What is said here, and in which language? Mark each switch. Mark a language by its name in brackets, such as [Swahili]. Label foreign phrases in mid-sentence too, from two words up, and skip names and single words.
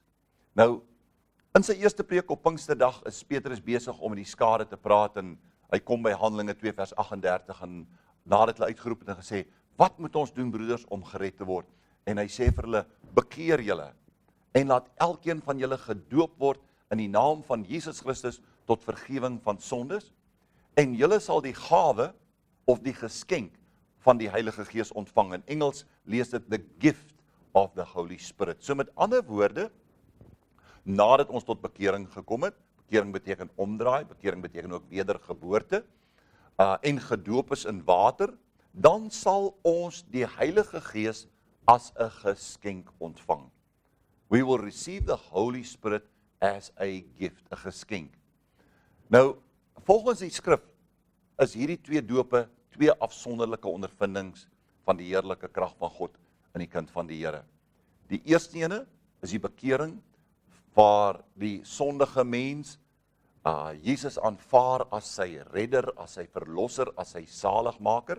[Afrikaans] Nou, in sy eerste preek op Pinksterdag is Petrus besig om met die skare te praat, en hy kom by Handelinge 2 vers 38, en nadat hulle uitgeroep het en gesê, wat moet ons doen, broeders, om gered te word? En hy sê vir hulle, bekeer julle, en laat elkeen van julle gedoop word in die naam van Jesus Christus tot vergifnis van sondes, en julle sal die gawe of die geskenk van die Heilige Gees ontvang. In Engels lees dit [English] the gift of the Holy Spirit. [Afrikaans] So met ander woorde, nadat ons tot bekering gekom het, bekering beteken omdraai, bekering beteken ook wedergeboorte, en gedoop is in water, dan sal ons die Heilige Gees as 'n geskenk ontvang. [English] We will receive the Holy Spirit as a gift, [Afrikaans] 'n geskenk. Nou, volgens die skrif is hierdie 2 dope 2 afsonderlike ondervindings van die heerlike krag van God in die kind van die Here. Die eerste ene is die bekering waar die sondige mens Jesus aanvaar as sy redder, as sy verlosser, as sy saligmaker.